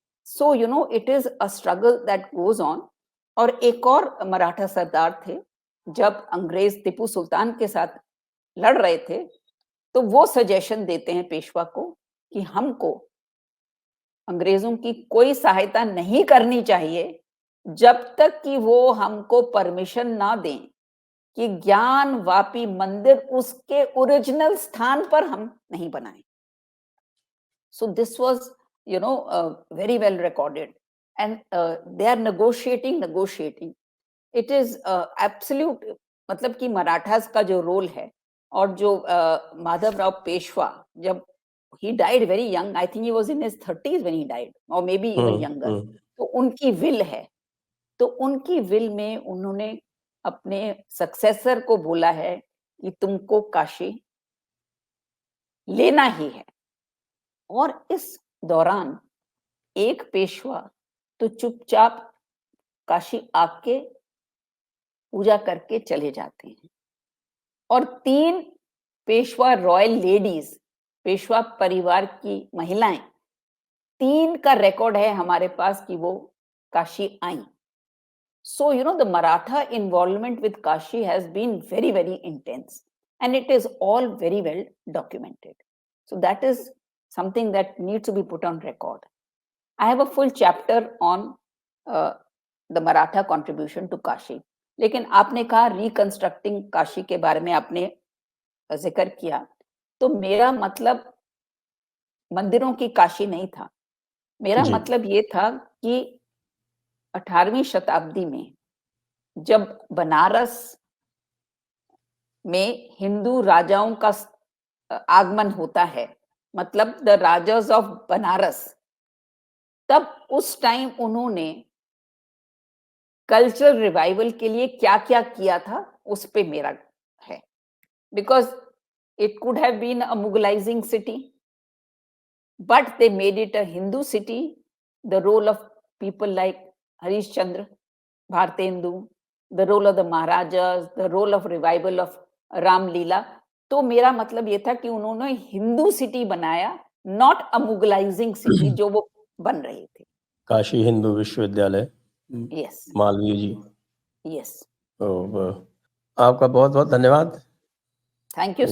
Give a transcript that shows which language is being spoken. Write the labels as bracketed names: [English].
[English] So you know it is a struggle that goes on. [Hindi] और एक और मराठा सरदार थे, जब अंग्रेज़ टीपू सुल्तान के साथ लड़ रहे थे, तो वो सजेशन देते हैं पेशवा को कि हमको अंग्रेज़ों की कोई सहायता नहीं करनी चाहिए, जब तक कि वो हमको परमिशन ना दें कि ज्ञान वापी मंदिर उसके ओरिजिनल स्थान पर हम नहीं बनाएँ। [English] So this was, very well recorded, and they are negotiating. It is absolute, [Hindi] मतलब कि मराठास का जो रोल है, और जो माधवराव पेशवा, जब [English] he died very young, I think he was in his 30s when he died, or maybe even hmm, younger. Hmm. [Hindi] तो उनकी विल है, तो उनकी विल में उन्होंने अपने सक्सेसर को बोला है कि तुमको काशी लेना ही है। और इस दौरान एक पेशवा तो चुपचाप काशी आके पूजा करके चले जाते हैं, और 3 पेशवा रॉयल लेडीज़, पेशवा परिवार की महिलाएँ, 3 का रिकॉर्ड है हमारे पास कि वो काशी आईं। [English] So, the Maratha involvement with Kashi has been very, very intense, and it is all very well documented. So that is something that needs to be put on record. I have a full chapter on uh, the Maratha contribution to Kashi. [Hindi] लेकिन आपने कहा reconstructing Kashi के बारे में आपने जिक्र किया, तो मेरा मतलब मंदिरों की काशी नहीं था। मेरा जी, मतलब ये था कि 18वीं शताब्दी में जब बनारस में हिंदू राजाओं का आगमन होता है, मतलब [English] the rajas of Banaras [Hindi] तब उस टाइम उन्होंने कल्चरल रिवाइवल के लिए क्या-क्या किया था, उस पे मेरा है। [English] Because it could have been a Mughlaizing city, but they made it a Hindu city. The role of people like Harish Chandra, Bhartendu, the role of the Maharajas, the role of revival of Ram Leela. [Hindi] तो मेरा मतलब ये था कि उन्होंने Hindu city बनाया, [English] not a Mughalizing city [Hindi] जो वो बन रही थी। काशी हिंदू विश्वविद्यालय, [English] yes [Hindi] मालवीय जी। [English] yes [Hindi] तो आपका बहुत बहुत धन्यवाद [English] thank you so